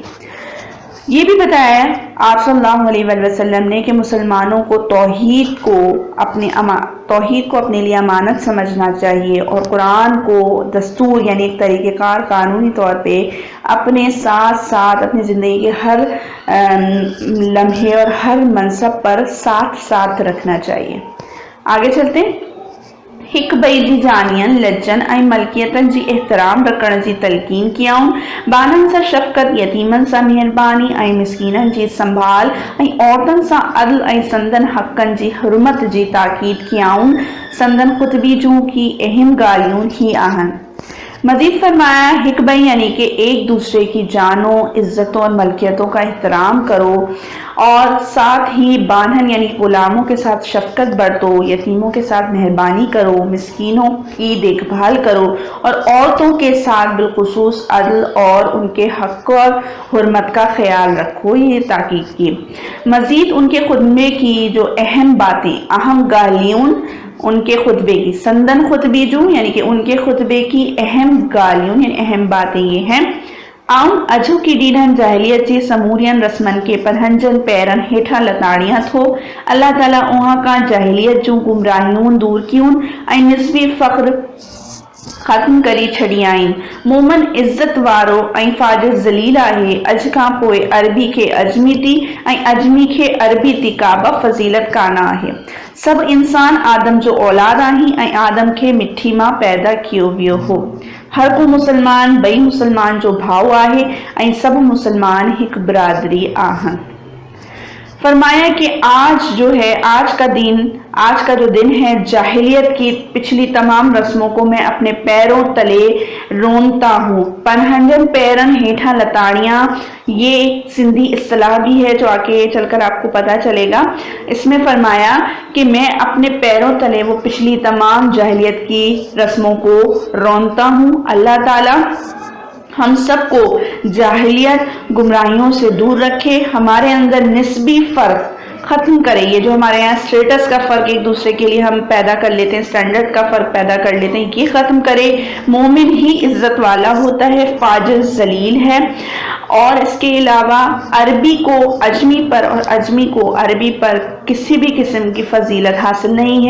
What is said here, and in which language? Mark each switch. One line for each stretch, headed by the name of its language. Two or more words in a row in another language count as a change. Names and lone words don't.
Urdu: یہ بھی بتایا آپ
Arabic: صلى الله عليه وسلم
Urdu: نے کہ مسلمانوں کو توحید کو اپنے لیے امانت سمجھنا چاہیے اور قرآن کو دستور یعنی ایک طریقہ کار قانونی طور پہ اپنے ساتھ ساتھ اپنی زندگی کے ہر لمحے اور ہر منصب پر ساتھ ساتھ رکھنا چاہیے. آگے چلتے ہیں.
Sindhi: हिक ॿई जी जानियन, लज्जन ऐं मलकियतन जी एहतराम रखण जी तलकीन कियाऊं। बानन सां शफ़क़त, यतीमन सां मेहरबानी ऐं मिस्कीनन जी संभाल ऐं औरतन सां अदल ऐं संदन हक़न जी हुरमत जी ताकीद कियाऊं। संदन खुतबी जूं की अहम ॻाल्हियूं ही आहिनि।
Urdu: مزید فرمایا
Sindhi: हिक ॿई
Urdu: یعنی کہ ایک دوسرے کی جانوں، عزتوں اور ملکیتوں کا احترام کرو اور ساتھ ہی بانہن یعنی غلاموں کے ساتھ شفقت برتو، یتیموں کے ساتھ مہربانی کرو، مسکینوں کی دیکھ بھال کرو اور عورتوں کے ساتھ بالخصوص عدل اور ان کے حق اور حرمت کا خیال رکھو، یہ تاکید کی. مزید ان کے خطبے کی جو اہم باتیں، اہم گالیوں ان کے خطبے کی,
Sindhi: संदन खुतबी जूं
Urdu: یعنی کہ ان کے خطبے کی اہم گالیوں یعنی اہم باتیں یہ ہیں.
Sindhi: आउं अजो की डीडन जाहिलियत जी समूरियन रस्मन के पढ़ंजन पैरन हेठा लताड़ियां थो। अल्लाह ताला उहा का जाहिलियत जूं गुमराहियूं दूर कियूं ऐं निस्बी फ़ख्र ख़त्म करी छड़ी आहिनि। मोमन इज़्ज़त वारो ऐं फाजिर ज़लील आहे। अॼु खां पोइ अरबी खे अजमी थी ऐं अजमी खे अरबी थी, का बि फज़ीलत कान आहे। सभु इंसान आदम जो औलाद आहिनि ऐं आदम खे मिठी मां पैदा कयो वियो हो। हर को मुसलमान ॿई मुसलमान जो भाउ आहे ऐं सभु मुसलमान हिकु बिरादरी आहिनि।
Urdu: فرمایا کہ آج کا جو دن ہے جاہلیت کی پچھلی تمام رسموں کو میں اپنے پیروں تلے رونتا ہوں.
Sindhi: पनहंजन पैरन हेठा लताड़ियाँ,
Urdu: یہ سندھی اصطلاح بھی ہے جو آگے چل کر آپ کو پتا چلے گا. اس میں فرمایا کہ میں اپنے پیروں تلے وہ پچھلی تمام جاہلیت کی رسموں کو رونتا ہوں. اللہ تعالیٰ ہم سب کو جاہلیت گمراہیوں سے دور رکھے، ہمارے اندر نسبی فرق ختم کرے. یہ جو ہمارے یہاں اسٹیٹس کا فرق ایک دوسرے کے لیے ہم پیدا کر لیتے ہیں, اسٹینڈرڈ کا فرق پیدا کر لیتے ہیں, یہ ختم کرے. مومن ہی عزت والا ہوتا ہے, فاجر ذلیل ہے. اور اس کے علاوہ عربی کو اجمی پر اور اجمی کو عربی پر کسی بھی قسم کی فضیلت حاصل نہیں ہے.